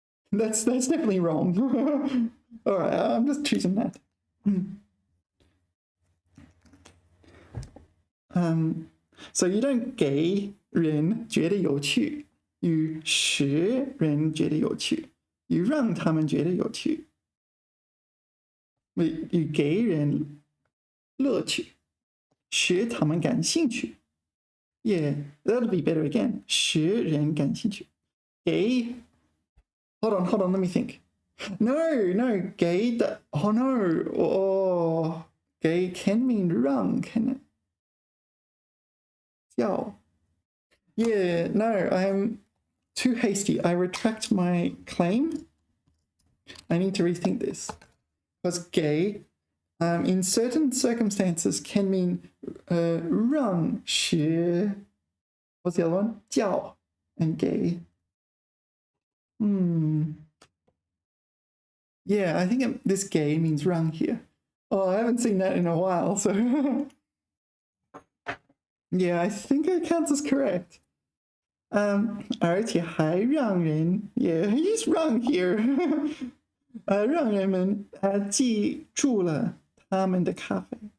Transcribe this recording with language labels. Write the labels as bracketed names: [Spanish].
[English] That's definitely wrong. Alright, I'm just choosing that. So you don't [Chinese] 给人觉得有趣 you 使人觉得有趣 you 让他们觉得有趣 you 给人乐趣使他们感兴趣 [English] Yeah, that'll be better again [Chinese] 使人感兴趣给 [English] Hold on, let me think. No, 给的 Oh no, 给 can mean 让 can it? 叫 Yeah, no, I'm too hasty. I retract my claim. I need to rethink this. Because 给 in certain circumstances can mean 让使 What's the other one? 叫 and 给. Yeah, I think this 给 means 让 here. Oh, I haven't seen that in a while, so yeah, I think it counts as correct. [Chinese] 而且还让人 [English] Yeah, use 让 here. [Chinese] 让人们记住了他们的咖啡。